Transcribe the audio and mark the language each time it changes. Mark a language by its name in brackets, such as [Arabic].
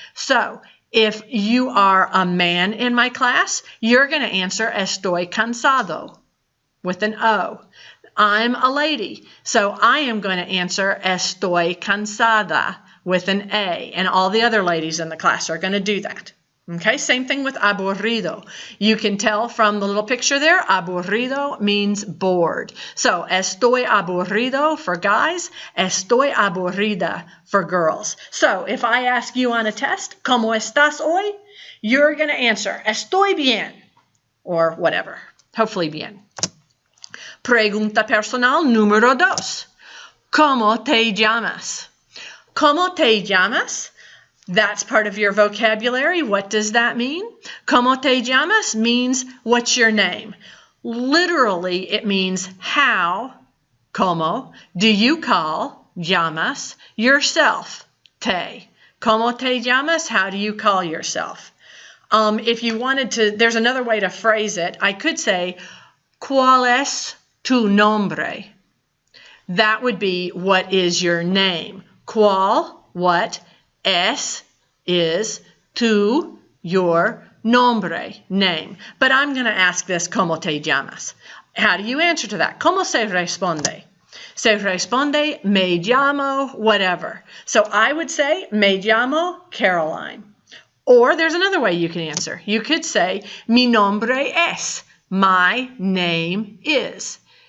[English] So, if you are a man in my class, you're going to answer [Spanish] estoy cansado [English] with an O. I'm a lady, so I am going to answer [Spanish] estoy cansada [English] with an A, and all the other ladies in the class are going to do that. Okay, same thing with aburrido. You can tell from the little picture there, aburrido means bored. So, [Spanish] estoy aburrido [English] for guys, [Spanish] estoy aburrida [English] for girls. So, if I ask you on a test, [Spanish] ¿Cómo estás hoy? [English] You're going to answer, [Spanish] estoy bien, [English] or whatever, hopefully bien. [Spanish] Pregunta personal número 2. ¿Cómo te llamas? ¿Cómo te llamas? [English] That's part of your vocabulary. What does that mean? [Spanish] ¿Cómo te llamas [English] means what's your name. Literally, it means how Como do you call llamas yourself? Te. [Spanish] Como te llamas? [English] How do you call yourself? If you wanted to, there's another way to phrase it. I could say, [Spanish] ¿Cuál es tu nombre? [English] That would be, what is your name? ¿Cuál, what, es, is, tu, your, nombre, name. But I'm going to ask this, [Spanish] ¿Cómo te llamas? [English] How do you answer to that? [Spanish] ¿Cómo se responde? Se responde, me llamo, [English] whatever. So I would say, [Spanish] me llamo [English] Caroline. Or there's another way you can answer. You could say, [Spanish] mi nombre es. [English] My name is.